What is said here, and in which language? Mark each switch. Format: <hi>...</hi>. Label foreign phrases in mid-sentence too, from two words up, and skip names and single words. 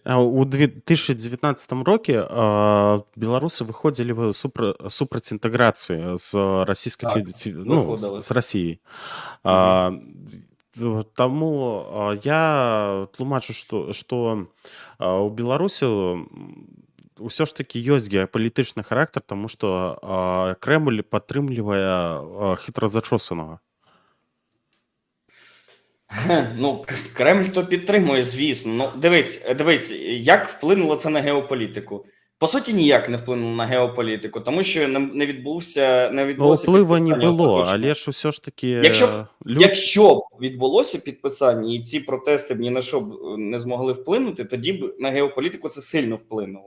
<uk>У 2019 році білоруси виходили супроть інтеграції з Російською виходили. з Росією. Тому я тлумачу, що у Білорусі все ж таки</uk> <be>ёсць геапалітычны характар, тому што Кремль падтрымлівае хитрозачосаного.</be> <uk>Ну, Кремль то підтримує, звісно. Ну, дивись, як вплинуло це на геополітику? По суті, ніяк не вплинуло на геополітику, тому що не відбулося Впливу не підписання було, остаточного. але ж все ж таки Якщо б відбулося підписання і ці протести б ні на що б не змогли вплинути, тоді б на геополітику це сильно вплинуло.</uk>